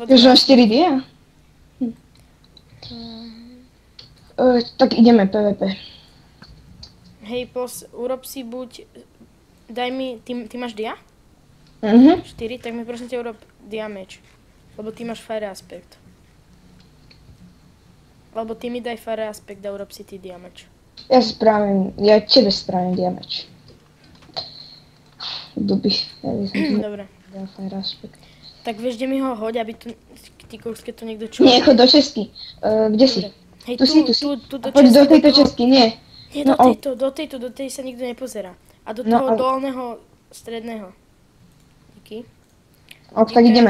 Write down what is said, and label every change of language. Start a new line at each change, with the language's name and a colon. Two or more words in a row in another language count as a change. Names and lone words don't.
Slovak: Už mám 4 dia? Tak ideme PvP. Hej, urob si buď... Daj mi... Ty máš dia? Mhm. 4, tak mi prosím ťa
English: urob damage.
Slovak: Lebo ty máš
English: fire aspect.
Slovak: Alebo ty mi daj
English: fire aspect
Slovak: a urob si ty damage. Ja tebe spravím damage. Duby. Ja by som ti Dobre. dal
English: fire aspect.
Slovak: Tak vieš, kde mi ho hoď, aby tu... Ty kouske tu niekto čo... Nie, chod do Česky. Kde si? Dobre. Hej, Tu si. tu do Poď do Česky, tejto toho- Česky, nie. Nie, No, do tej sa nikto nepozerá. A do No, toho ale- dolného, stredného. Díky. Tak ideme.